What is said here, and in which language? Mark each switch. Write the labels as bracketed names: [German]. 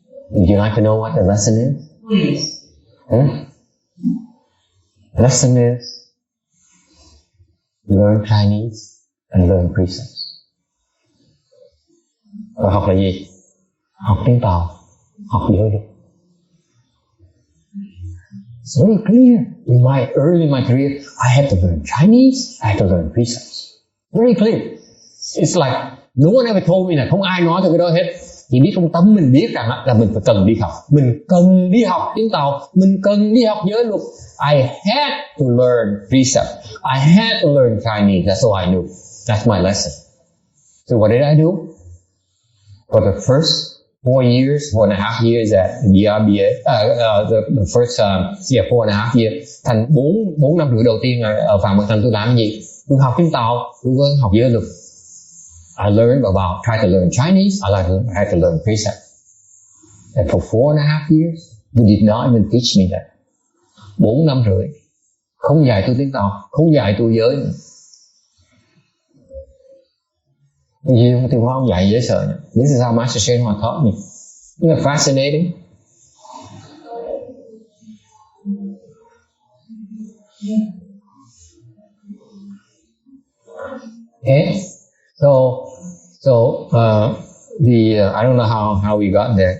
[English] Would you like to know what the lesson is? Please. The lesson is learn Chinese and learn precepts. [Vietnamese] Và học là gì? Học tiếng Tàu, học giới luật. [English] It's very clear. Early in my career, I had to learn Chinese, I had to learn precepts. Very clear. It's like no one ever told me [Vietnamese] là không ai nói tôi cái đó hết. Chỉ biết trong tâm mình biết rằng là mình phải cần đi học. Mình cần đi học tiếng Tàu, mình cần đi học giới luật. [English] I had to learn precepts. I had to learn Chinese. That's all I knew. That's my lesson. So what did I do? For the first 4.5 years at the RBA, the first 4.5 years, [Vietnamese] thành 4 năm rưỡi đầu tiên ở Phạm Bạch Thành tôi làm gì? Tôi học tiếng Tàu, tôi học giới luật. [English] I tried to learn Chinese, I had to learn precept. And for 4.5 years, they did not even teach me that. [Vietnamese] 4 năm rưỡi, không dạy tôi tiếng Tàu, không dạy tôi giới nữa. Gì không tôi không dạy dễ sợ nhỉ. [English] This is how Master Shen Hoa taught me. Isn't it fascinating? Okay. So I don't know how we got there.